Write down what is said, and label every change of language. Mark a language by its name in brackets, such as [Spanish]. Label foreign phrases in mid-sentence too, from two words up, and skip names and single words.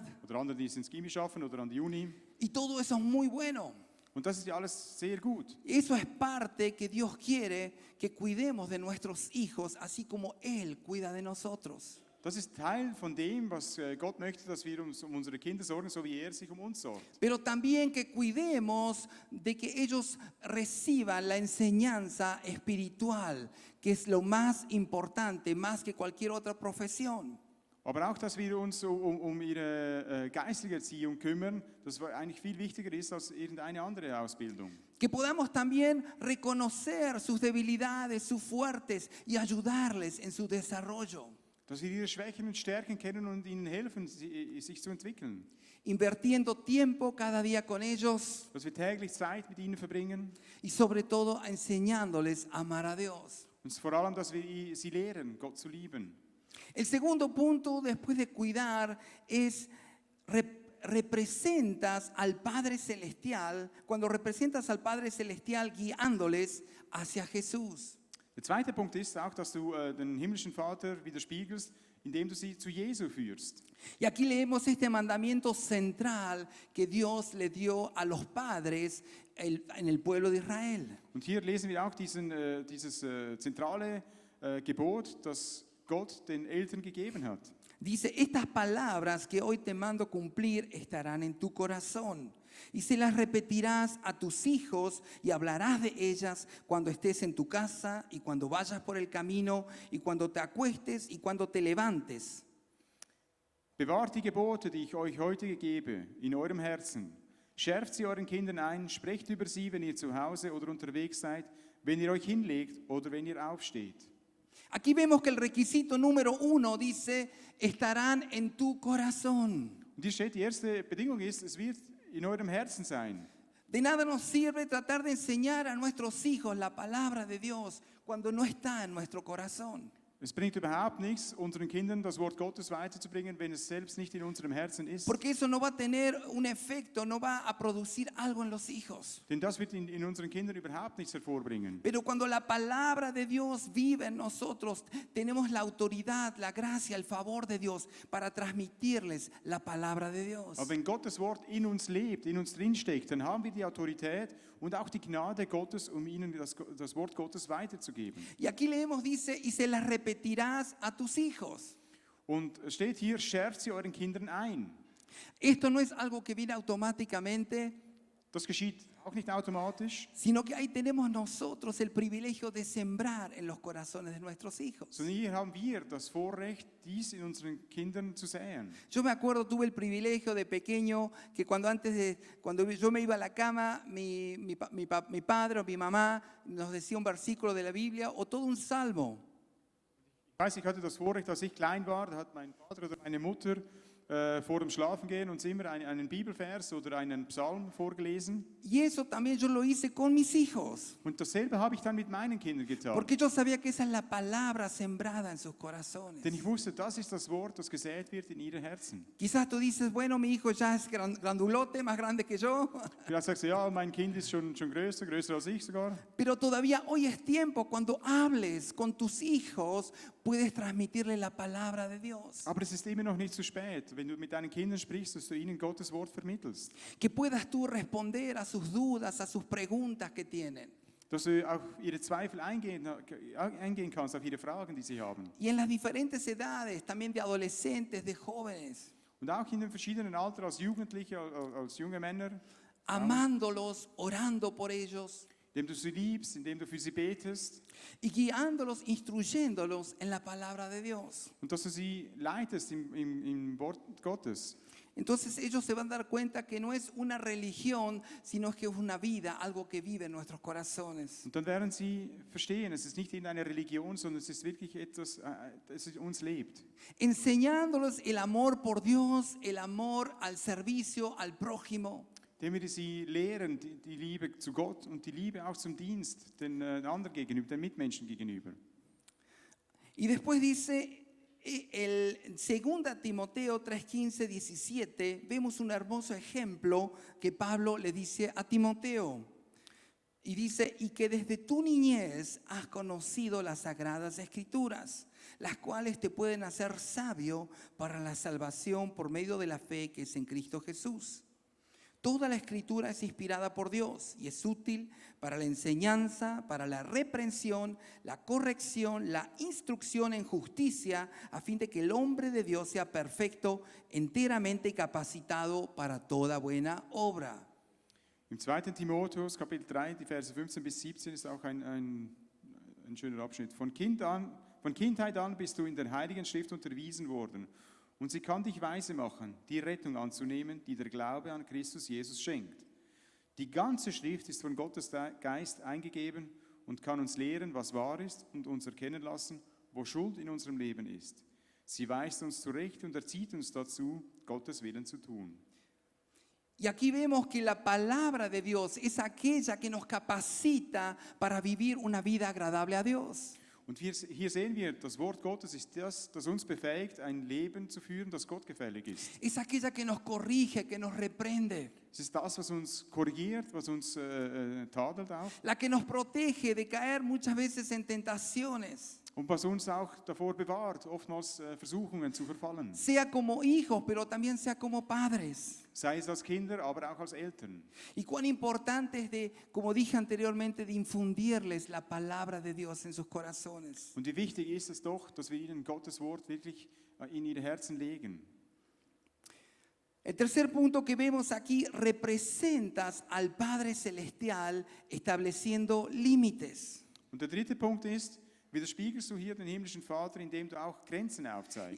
[German] Oder andere, die es ins Gimmi schaffen oder an die Uni. [Spanish] Y todo eso es muy bueno. [German] Und das ist ja alles sehr gut. [Spanish] Eso es parte que Dios quiere que cuidemos de nuestros hijos, así como Él cuida de nosotros. [German] Das ist Teil von dem, was Gott möchte, dass wir uns um unsere Kinder sorgen, so wie er sich um uns sorgt. [Spanish] Pero también que cuidemos de que ellos reciban la enseñanza espiritual, que es lo más importante, más que cualquier otra profesión. [German] Aber auch, dass wir uns um ihre geistige Erziehung kümmern, das eigentlich viel wichtiger ist als irgendeine andere Ausbildung. [Spanish] Que podamos también reconocer sus debilidades, sus fuertes y ayudarles en su desarrollo. [German] Dass wir ihre Schwächen und Stärken kennen und ihnen helfen, sich zu entwickeln. [Spanish] Invirtiendo tiempo cada día con ellos [German] Dass wir täglich Zeit mit ihnen verbringen. [Spanish] y sobre todo enseñándoles a amar a Dios. [German] Und vor allem, dass wir sie lehren, Gott zu lieben. [Spanish] El segundo punto después de cuidar es representas al Padre Celestial, cuando representas al Padre Celestial guiándoles hacia Jesús. [German] Der zweite Punkt ist auch, dass du den himmlischen Vater widerspiegelst, indem du sie zu Jesu führst. [Spanish] Y aquí leemos este mandamiento central que Dios le dio a los padres en el pueblo de Israel. [German] Und hier lesen wir auch dieses zentrale Gebot, das Gott den Eltern gegeben hat. [Spanish] Dice, estas palabras que hoy te mando cumplir estarán en tu corazón. Y se las repetirás a tus hijos y hablarás de ellas cuando estés en tu casa y cuando vayas por el camino y cuando te acuestes y cuando te levantes. [German] Bewahrt die Gebote, die ich euch heute gebe, in eurem Herzen. Schärft sie euren Kindern ein, sprecht über sie, wenn ihr zu Hause oder unterwegs seid, wenn ihr euch hinlegt oder wenn ihr aufsteht. [Spanish] Aquí vemos que el requisito número 1 dice, estarán en tu corazón. [German] Und hier steht, die erste Bedingung ist, es wird in eurem Herzen sein. [Spanish] De nada nos sirve tratar de enseñar a nuestros hijos la palabra de Dios cuando no está en nuestro corazón. [German] Es bringt überhaupt nichts, unseren Kindern das Wort Gottes weiterzubringen, wenn es selbst nicht in unserem Herzen ist. [Spanish] Porque eso no va a tener un efecto, no va a producir algo en los hijos. [German] Denn das wird in unseren Kindern überhaupt nichts hervorbringen. [Spanish] Pero cuando la palabra de Dios vive en nosotros, tenemos la autoridad, la gracia, el favor de Dios para transmitirles la palabra de Dios. [German] Aber wenn Gottes Wort in uns lebt, in uns drinsteckt, dann haben wir die Autorität und auch die Gnade Gottes, um ihnen das Wort Gottes weiterzugeben. [Spanish] Y aquí leemos, dice, y se las repetirás a tus hijos. [German] Und es steht hier, schärft sie euren Kindern ein. [Spanish] Esto no es algo que viene automáticamente, [German] Das geschieht auch nicht automatisch, [Spanish] sino que ahí tenemos nosotros el privilegio de sembrar en los corazones de nuestros hijos. [German] sondern hier haben wir das Vorrecht, dies in unseren Kindern zu säen. [Spanish] Yo me acuerdo, tuve el privilegio de pequeño que cuando yo me iba a la cama, mi padre o mi mamá nos decía un versículo de la Biblia o todo un salmo. [German] Ich weiß, ich hatte das Vorrecht, als ich klein war, da hat mein Vater oder meine Mutter vor dem Schlafengehen uns immer einen Bibelvers oder einen Psalm vorgelesen. [Spanish] Y eso también yo lo hice con mis hijos, [German] Und dasselbe habe ich dann mit meinen Kindern getan. [Spanish] porque yo sabía que esa es la palabra sembrada en sus corazones. [German] Denn ich wusste, das ist das Wort, das gesät wird in ihre Herzen. [Spanish] Quizás tú dices, bueno, mi hijo ya es grandulote, más grande que yo, [German] Vielleicht sagst du, ja, mein Kind ist schon größer als ich sogar. [Spanish] pero todavía hoy es tiempo, cuando hables con tus hijos, puedes transmitirle la palabra de Dios. [German] Aber es ist immer noch nicht zu spät, wenn du mit deinen Kindern sprichst, dass du ihnen Gottes Wort vermittelst. [Spanish] Que puedas tú responder a sus dudas, a sus preguntas que tienen. [German] Dass du auf ihre Zweifel eingehen kannst, auf ihre Fragen, die sie haben. [Spanish] Y en las diferentes edades, también de adolescentes, de jóvenes, [German] Und auch in den verschiedenen Alter, als Jugendliche, als junge Männer, [Spanish] amándolos, orando por ellos [German] indem du sie liebst, indem du für sie betest [Spanish] y guiándolos, instruyéndolos en la palabra de Dios. [German] und dass du sie leitest im Wort Gottes. [Spanish] Entonces ellos se van a dar cuenta que no es una religión, sino que es una vida, algo que vive en nuestros corazones. [German] Und dann werden sie verstehen, es ist nicht irgendeine Religion, sondern es ist wirklich etwas, das in uns lebt. [Spanish] Enseñándoles el amor por Dios, el amor al servicio, al prójimo. [German] Indem wir sie lehren, die Liebe zu Gott und die Liebe auch zum Dienst, den anderen gegenüber, den Mitmenschen gegenüber. [Spanish] Y después dice, el 2 Timoteo 3:15, 17, vemos un hermoso ejemplo que Pablo le dice a Timoteo. Y dice, y que desde tu niñez has conocido las sagradas escrituras, las cuales te pueden hacer sabio para la salvación por medio de la fe que es en Cristo Jesús. Toda la escritura es inspirada por Dios y es útil para la enseñanza, para la reprensión, la corrección, la instrucción en justicia, a fin de que el hombre de Dios sea perfecto, enteramente capacitado para toda buena obra. [German] Im 2. Timotheus, Kapitel 3, die Verse 15 bis 17 ist auch ein schöner Abschnitt. Von Kindheit an bist du in der Heiligen Schrift unterwiesen worden. Und sie kann dich weise machen, die Rettung anzunehmen, die der Glaube an Christus Jesus schenkt. Die ganze Schrift ist von Gottes Geist eingegeben und kann uns lehren, was wahr ist und uns erkennen lassen, wo Schuld in unserem Leben ist. Sie weist uns zurecht und erzieht uns dazu, Gottes Willen zu tun. [Spanish] Y aquí vemos que la palabra de Dios es aquella que nos capacita para vivir una vida agradable a Dios. [German] Und hier sehen wir, das Wort Gottes ist das uns befähigt, ein Leben zu führen, das Gott gefällig ist. [Spanish] Es aquella que nos corrige, que nos reprende. [German] Es ist das, was uns korrigiert, was uns tadelt auch. [Spanish] La que nos protege de caer muchas veces en tentaciones. [German] Und was uns auch davor bewahrt, oftmals Versuchungen zu verfallen. [Spanish] Sea como hijos, pero también sea como padres. [German] Sei es als Kinder, aber auch als Eltern. [Spanish] Y cuán importante es de, como dije anteriormente, de infundirles la palabra de Dios en sus corazones. [German] Und wie wichtig ist es doch, dass wir ihnen Gottes Wort wirklich in ihre Herzen legen. [Spanish] El tercer punto que vemos aquí, representas al Padre Celestial estableciendo límites. [German] Und der dritte Punkt ist, widerspiegelst du hier den himmlischen Vater, indem du auch Grenzen aufzeigst.